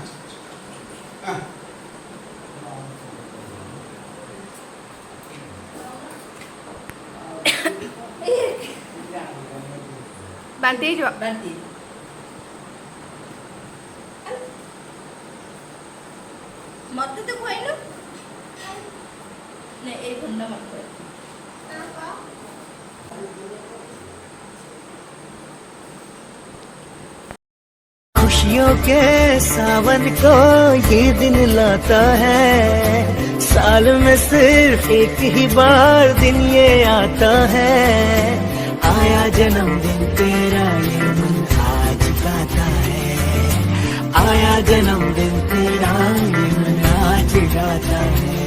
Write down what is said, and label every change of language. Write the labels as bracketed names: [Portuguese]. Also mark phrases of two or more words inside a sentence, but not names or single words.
[Odia] ବାନ୍ତି ହେଇଯିବ ବାନ୍ତି ମତେ ତ ଖୁଆଇନୁ ନେ ଏଇ ଖଣ୍ଡ ମତେ [Hindi] खुशियों के सावन को ये दिन लाता है साल में सिर्फ एक ही बार दिन ये आता है आया जन्मदिन तेरा ये मन आज गाता है आया जन्मदिन तेरा ये मन आज गाता है